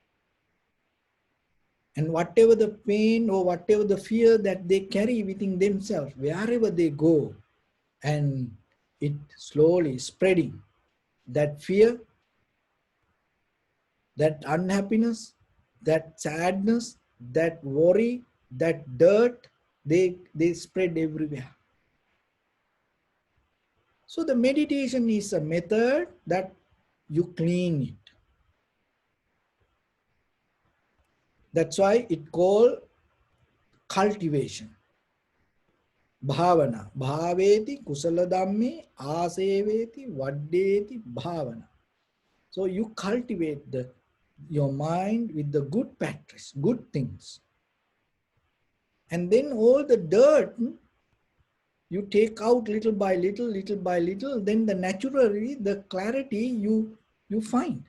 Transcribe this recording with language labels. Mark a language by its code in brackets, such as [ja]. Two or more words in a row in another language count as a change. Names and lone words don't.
[en] And whatever the pain or whatever the fear that they carry within themselves, wherever they go, and it slowly spreading, that fear that unhappiness, that sadness, that worry, that dirt, they spread everywhere. So the meditation is a method that you clean it. That's why it called cultivation. Bhavana. [pi] Bhaveti kusala dhamme aseveti vaddeti bhavana. [en] So you cultivate your mind with the good practice, good things. And then all the dirt you take out little by little, little by little, then the naturally the clarity you find.